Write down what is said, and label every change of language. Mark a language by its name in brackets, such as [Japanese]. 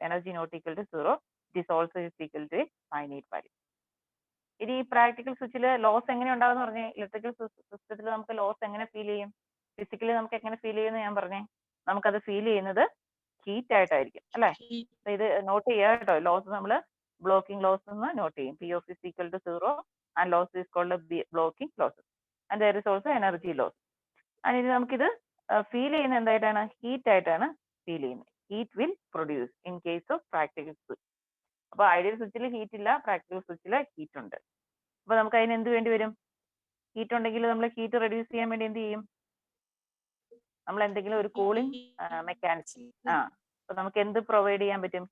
[English] Energy not equal to 0, it is also equal to a finite value. [Malayalam] ഇനി ഈ practical സ്വിച്ചിൽ loss എങ്ങനെ ഉണ്ടാകുന്ന പറഞ്ഞേ, ഇലക്ട്രിക്കൽ സിസ്റ്റത്തിൽ നമുക്ക് ലോസ് എങ്ങനെ ഫീൽ ചെയ്യും, ഫിസിക്കലി നമുക്ക് എങ്ങനെ ഫീൽ ചെയ്യുമെന്ന് ഞാൻ പറഞ്ഞേ, നമുക്കത് ഫീൽ ചെയ്യുന്നത് ഹീറ്റ് ആയിട്ടായിരിക്കും അല്ലെ. ഇത് നോട്ട് ചെയ്യുക കേട്ടോ, ലോസ് നമ്മൾ ബ്ലോക്കിംഗ് ലോസ് എന്ന് നോട്ട് ചെയ്യും. [English] P of is equal to 0 and loss is called blocking losses and there is also energy loss. [Malayalam] and നമുക്കിത് ഫീൽ ചെയ്യുന്ന എന്തായിട്ടാണ്, ഹീറ്റ് ആയിട്ടാണ് ഫീൽ ചെയ്യുന്നത്. [English] Heat will produce in case of practical switch. [Malayalam] അപ്പൊ ideal സ്വിച്ചിൽ heat ഇല്ല, practical സ്വിച്ചിൽ heat ഉണ്ട്. അപ്പൊ നമുക്ക് അതിന് എന്ത് വേണ്ടി വരും, ഹീറ്റ് ഉണ്ടെങ്കിൽ നമ്മൾ ഹീറ്റ് റെഡ്യൂസ് ചെയ്യാൻ വേണ്ടി എന്ത് ചെയ്യും? നമ്മൾ എന്തെങ്കിലും ഒരു കൂളിംഗ് മെക്കാനിസം അപ്പൊ നമുക്ക് എന്ത് പ്രൊവൈഡ് ചെയ്യാൻ പറ്റും?